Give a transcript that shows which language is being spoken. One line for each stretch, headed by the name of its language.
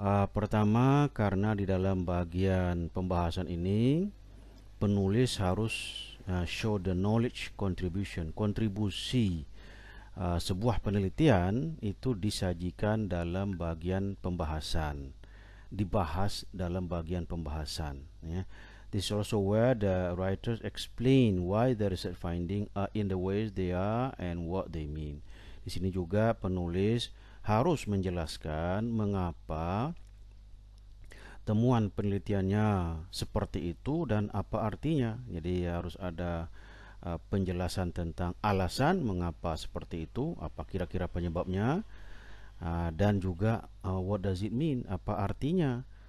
Indonesian: Pertama, karena di dalam bagian pembahasan ini penulis harus
English: show the knowledge contribution,
Indonesian: kontribusi sebuah penelitian itu disajikan dalam bagian pembahasan, dibahas dalam bagian pembahasan, ya.
English: This is also where the writers explain why the research finding are in the ways they are and what they mean.
Indonesian: Di sini juga penulis harus menjelaskan mengapa temuan penelitiannya seperti itu dan apa artinya. Jadi harus ada penjelasan tentang alasan mengapa seperti itu, apa kira-kira penyebabnya, dan juga
English: what does it mean,
Indonesian: apa artinya.